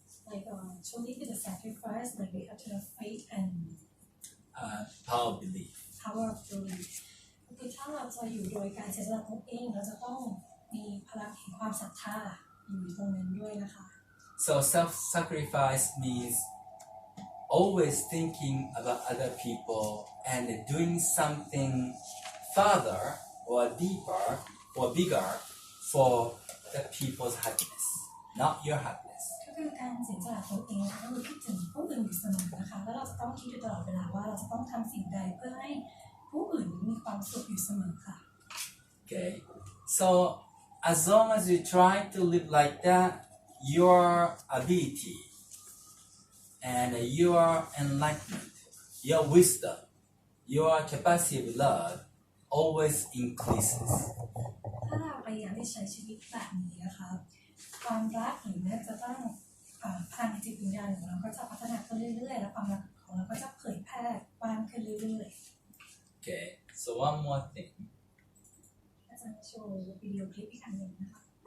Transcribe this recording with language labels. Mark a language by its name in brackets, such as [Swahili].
[English] like truly to the sacrifice like we have to have faith and Power of belief. power of belief [Thai] คือถ้าเราจะอยู่โดยการเสียสละตนเองเราจะต้องมีพลังแห่งความศรัทธาอยู่ตรงนั้นด้วยนะคะ [English] So self-sacrifice means always thinking about other people and doing something further or deeper or bigger for the people's happiness, not your happiness. [Thai] ก็คือการเสียสละตนเองก็คือคิดถึงผู้อื่นอยู่เสมอนะคะแล้วเราจะต้องคิดอยู่ตลอดเวลาว่าเราจะต้องทำสิ่งใดเพื่อให้ผู้อื่นมีความสุขอยู่เสมอค่ะ [English] Okay, so as long as you try to live like that, your ability and your enlightenment, your wisdom, your capacity of love always increases. [Thai] ถ้าเราพยายามที่ใช้ชีวิตแบบนี้นะคะความรักหรือแม้จะต้องพลังจิตวิญญาณของเราก็จะพัฒนาขึ้นเรื่อยๆและความรักของเราก็จะเผยแพร่กว้างขึ้นเรื่อย [English] Okay, so one more thing. [Thai] ๆอาจารย์โชว์วิดีโอคลิปอีกอันหนึ่งนะคะ